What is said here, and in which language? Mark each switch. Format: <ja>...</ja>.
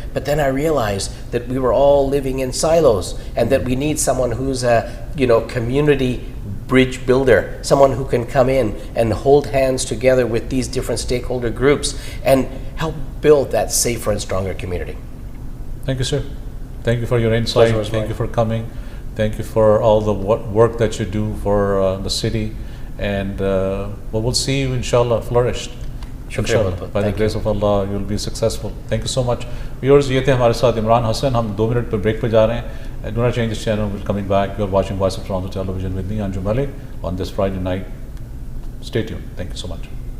<en>But then I realized that we were all living in silos and that we need someone who's a, community bridge builder, someone who can come in and hold hands together with these different stakeholder groups and help build that safer and stronger community. Thank you, sir. Thank you for your insight. Pleasure was Thank mine. you for coming. Thank you for all the work that you do for the city. And we'll see you, inshallah, flourished. Inshallah, by the grace of Allah, you will be successful. Thank you so much.</en> <hi>Viewers, ये थे हमारे साथ इमरान हसन. हम 2 minute पर break पे जा रहे हैं.</hi> <en>Do not change this channel. We're coming back. You're watching Voice of Toronto Television with me, Anjum Malik, on this Friday night. Stay tuned. Thank you so much.</en>